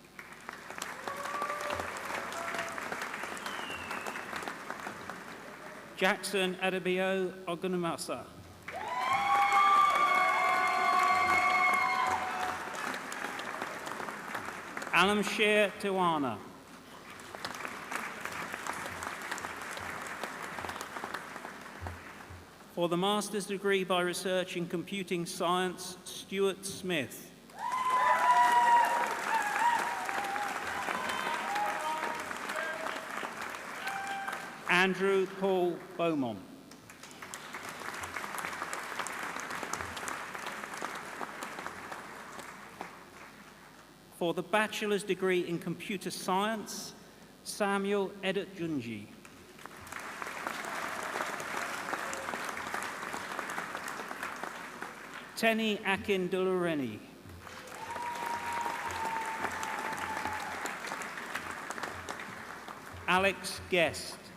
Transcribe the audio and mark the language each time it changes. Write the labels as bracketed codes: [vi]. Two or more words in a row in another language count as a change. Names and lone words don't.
[en] Jackson Adebio Ogunamasa. Alamshir Tiwana. For the Master's degree by Research in Computing Science, Stuart Smith. Andrew Paul Beaumont. For the Bachelor's degree in Computer Science, Samuel Edit Junji. Tenny Akin Dulureni. Alex Guest.